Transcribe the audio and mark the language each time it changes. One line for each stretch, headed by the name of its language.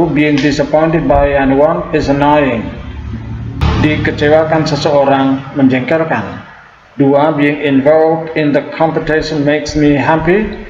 English: Being disappointed by anyone is annoying.
Indonesian: Dikecewakan seseorang menjengkelkan. 2.
English: Being involved in the competition makes me happy.